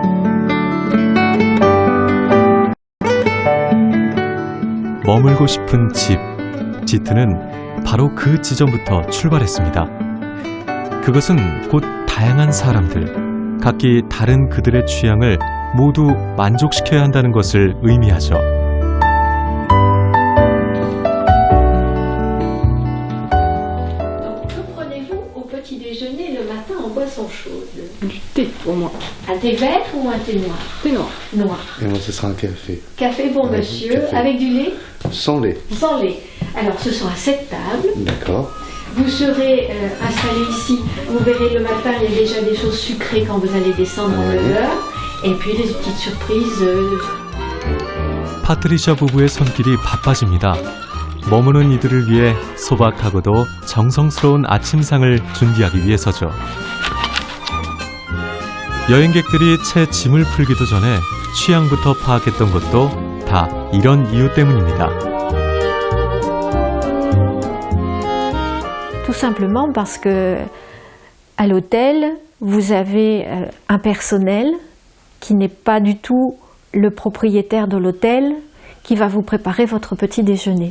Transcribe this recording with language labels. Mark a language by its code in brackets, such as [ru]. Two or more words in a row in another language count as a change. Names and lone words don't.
[ko] 머물고 싶은 집, 지트는 바로 그 지점부터 출발했습니다. 그것은 곧 다양한 사람들, 각기 다른 그들의 취향을 모두 만족시켜야 한다는 것을 의미하죠. [fr] Que prenez-vous au petit déjeuner boisson chaude? Du thé pour moi. Un thé vert ou un thé noir? Thé noir. Noir. Et moi, ce sera un café. Café pour Oui, monsieur, café. avec du lait? Sans lait. Sans lait. Alors, ce sont à cette table. D'accord. Vous serez installé ici. Vous verrez le matin, il y a déjà des choses sucrées quand vous allez descendre en Oui. 9h. Et puis des petites surprises. [ko] 파트리샤 부부의 손길이 바빠집니다. 머무는 이들을 위해 소박하고도 정성스러운 아침상을 준비하기 위해서죠. 여행객들이 채 짐을 풀기도 전에 취향부터 파악했던 것도 다 이런 이유 때문입니다. [fr] Tout simplement parce que à l'hôtel, vous avez un personnel qui n'est pas du tout le propriétaire de l'hôtel qui va vous préparer votre petit déjeuner.